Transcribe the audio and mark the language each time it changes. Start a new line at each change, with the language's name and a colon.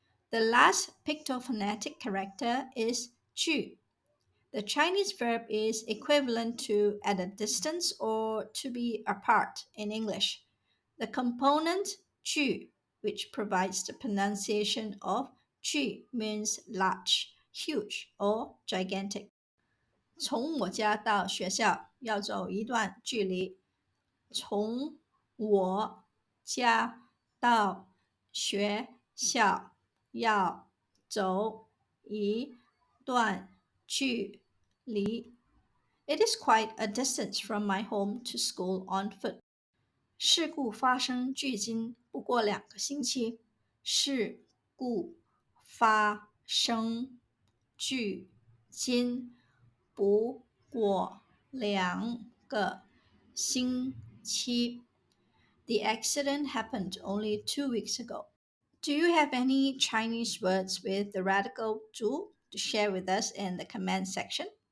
English: The last pictophonetic character is 距. The Chinese verb is equivalent to at a distance or to be apart in English. The component 距, which provides the pronunciation of 距, means large. huge or gigantic.
Chinese: 从我家到学校要走一段距离。从我家到学校要走一段距离。
English: It is quite a distance from my home to school on foot.
Chinese: 事故发生距今不过2个星期。事故发生距今不过2个星期。
English: The accident happened only 2 weeks ago. Do you have any Chinese words with the radical 猪 to share with us in the comment section?